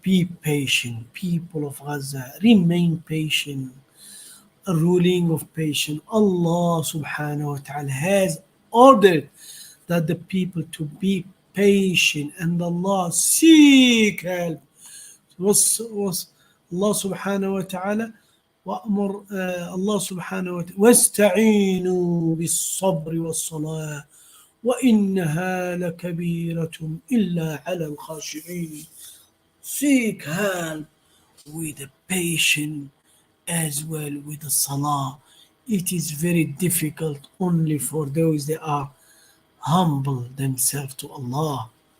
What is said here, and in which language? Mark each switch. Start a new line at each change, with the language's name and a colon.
English: Be patient. People of Gaza, remain patient. A ruling of patience. Allah subhanahu wa ta'ala has ordered that the people to be patient and Allah seek help.
Arabic: Was Allah subhanahu wa ta'ala وأمر الله سبحانه وتعالى واستعينوا بالصبر والصلاة وإنها لكبيرة إلا على الخاشعين.
English: Seek help with the patient as well with the salah. It is very difficult only for those that are humble themselves to Allah.